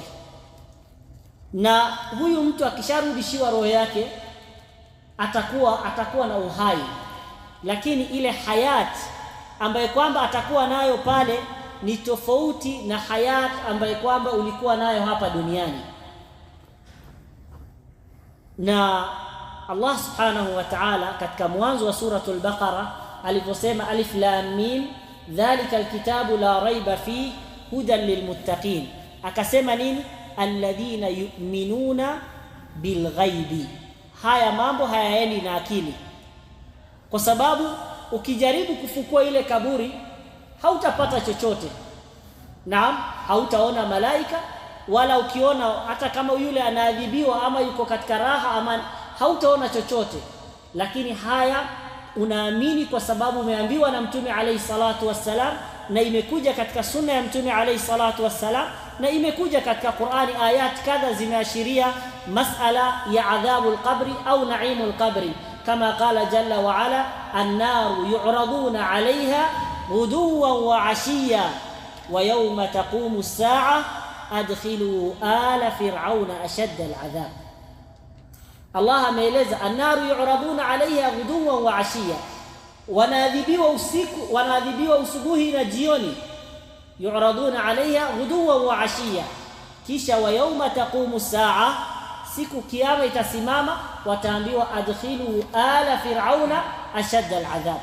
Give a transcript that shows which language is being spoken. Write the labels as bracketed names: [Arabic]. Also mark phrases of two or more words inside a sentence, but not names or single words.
[Swahili] Na huyu mtu akisharudishiwa roho yake atakuwa na uhai, lakini ile hayat ambayo kwamba atakuwa nayo pale ni tofauti na hayat ambayo kwamba ulikuwa nayo hapa duniani. Na Allah [Arabic] سبحانه وتعالى [Swahili] katika mwanzo wa suratul Baqara aliposema [Arabic] ألف لام ميم ذلك الكتاب لا ريب في هدى للمتقين, [Swahili] akasema nini? [Arabic] الذين يؤمنون بالغيب. [Swahili] Haya mambo hayaendi na akili, kwa sababu ukijaribu kufukua ile kaburi hautapata chochote. Naam, hautaona malaika, wala ukiona hata kama yule anaadhibiwa ama yuko katika raha ama, hautaona chochote. Lakini haya unaamini kwa sababu umeambiwa na Mtume [Arabic] عليه الصلاة والسلام, [Swahili] na imekuja katika sunna ya Mtume [Arabic] عليه الصلاة والسلام, [Swahili] na imekuja katika Qur'ani ayat kadha zimeashiria mas'ala ya [Arabic] عذاب القبر [Swahili] au [Arabic] نعيم القبر, [Swahili] kama [Arabic] قال جل وعلا النار يعرضون عليها غدوا وعشيا ويوم تقوم الساعة أدخلوا آل فرعون أشد العذاب. [Swahili] Allah ameeleza [Arabic] النار يعرضون عليها غدوا وعشيا, [Swahili] wanaadhibiwa usiku, wanaadhibiwa usubuhi na jioni. [Arabic] يعرضون عليها غدوا وعشيا, kisha ويوم تقوم الساعة, [Swahili] siku kiyama itasimama, wataambiwa [Arabic] أدخلوا آل فرعون أشد العذاب.